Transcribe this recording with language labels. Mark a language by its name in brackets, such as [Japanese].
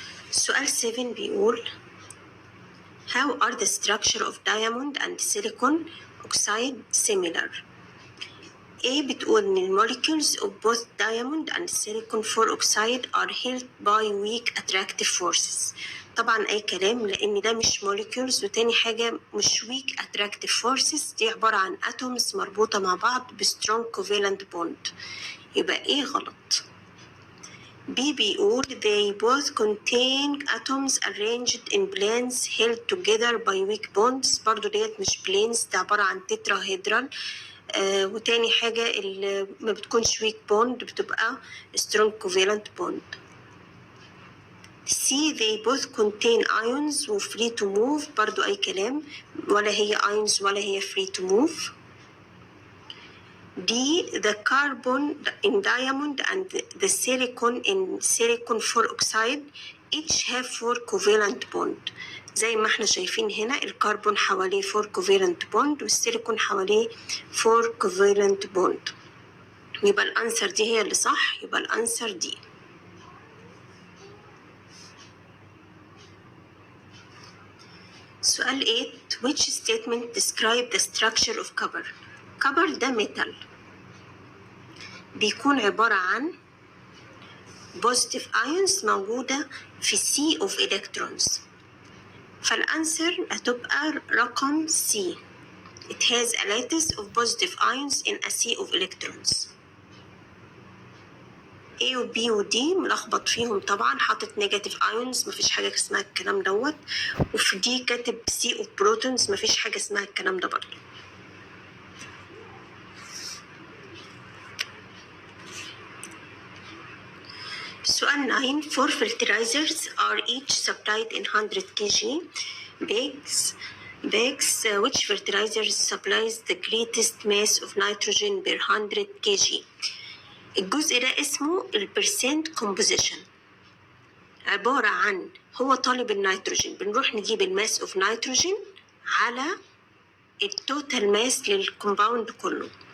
[Arabic] سؤال 7 بيقول [English] how are the structure of diamond and silicon oxide similar؟ A [Arabic] بتقول إن [English] molecules of both diamond and silicon 4 oxide are held by weak attractive forces. [Arabic] طبعا أي كلام، لأن ده مش molecules، وتاني حاجة مش [English] weak attractive forces، [Arabic] دي عبارة عن atoms مربوطة مع بعض ب [English] strong covalent bond، [Arabic] يبقى إيه غلط. [English] B بيقول they both contain atoms arranged in planes held together by weak bonds. [Arabic] برضو ديت مش planes، ده عبارة عن tetrahedral. وتاني حاجة اللي ما بتكونش weak bond بتبقى [English] strong covalent bond. C they both contain ions و free to move. [Arabic] برضو أي كلام، ولا هي ions ولا هي [English] free to move. D the carbon in diamond and the silicon in silicon 4 oxide each have 4 covalent bond. [Arabic] زي ما احنا شايفين هنا الكربون حواليه [English] 4 covalent bond [Arabic] والسيليكون حواليه 4 covalent bond، يبقى الانسر دي هي اللي صح، يبقى الانسر دي. [English] سؤال 8 which statement describe the structure of copper؟ copper ده metal، [Arabic] بيكون عبارة عن [English] positive ions موجودة في sea of electrons، [Arabic] فالأنسر هتبقى رقم C. [English] It has a lattice of positive ions in a sea of electrons. [Arabic] A و B و D ملخبط فيهم طبعا، حاطط negative ions، مفيش حاجة اسمها الكلام دوت، وفي D كاتب [English] sea of protons، [Arabic] مفيش حاجة اسمها الكلام ده برضه. [English] سؤال 9 4 fertilizers are each supplied in 100 kg bags. Which fertilizer supplies the greatest mass of nitrogen per 100 kg؟ [Arabic] الجزء ده اسمه البرسنت composition، عبارة عن هو طالب النيتروجين، بنروح نجيب الماس اوف نيتروجين على التوتال ماس للكومباوند كله.